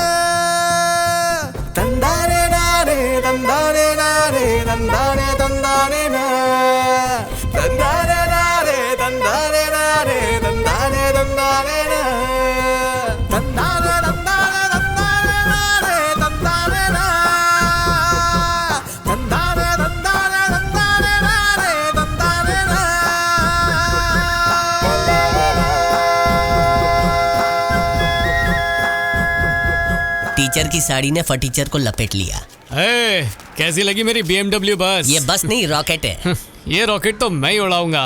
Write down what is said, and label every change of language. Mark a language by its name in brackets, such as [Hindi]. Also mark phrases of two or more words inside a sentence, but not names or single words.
[Hindi] दंदाने ना रे दंदाने ना रे दंदाने दंदाने ना दंदाने ना रे दंदाने ना रे दंदाने दंदाने ना दंदाने दंदाने दंदाने ना रे दंदाने ना दंदाने दंदाने दंदाने ना रे दंदाने ना। टीचर की साड़ी ने फटीचर को लपेट लिया। ए, कैसी लगी मेरी BMW बस? ये बस नहीं, रॉकेट है। ये रॉकेट तो मैं ही उड़ाऊंगा।